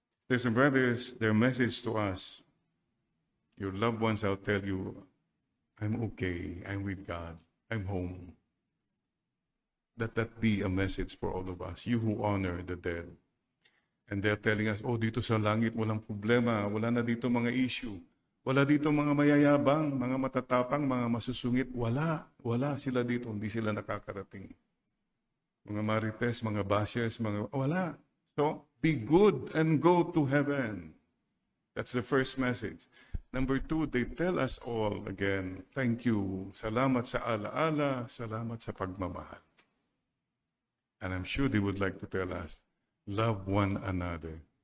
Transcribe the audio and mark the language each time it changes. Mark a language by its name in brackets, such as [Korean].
[English] Sisters and brothers, their message to us, your loved ones, I'll tell you, I'm okay, I'm with God, I'm home. Let that be a message for all of us, you who honor the dead. And they're telling us, oh, [Filipino] dito sa langit, walang problema, wala na dito mga issue. Wala dito mga mayayabang, mga matatapang, mga masusungit. Wala sila dito, hindi sila nakakarating. Mga marites, mga bashers, wala. [English] So, be good and go to heaven. That's the first message. Number 2, they tell us all again, thank you, [Filipino] salamat sa alaala, salamat sa pagmamahal. [English] And I'm sure they would like to tell us, love one another.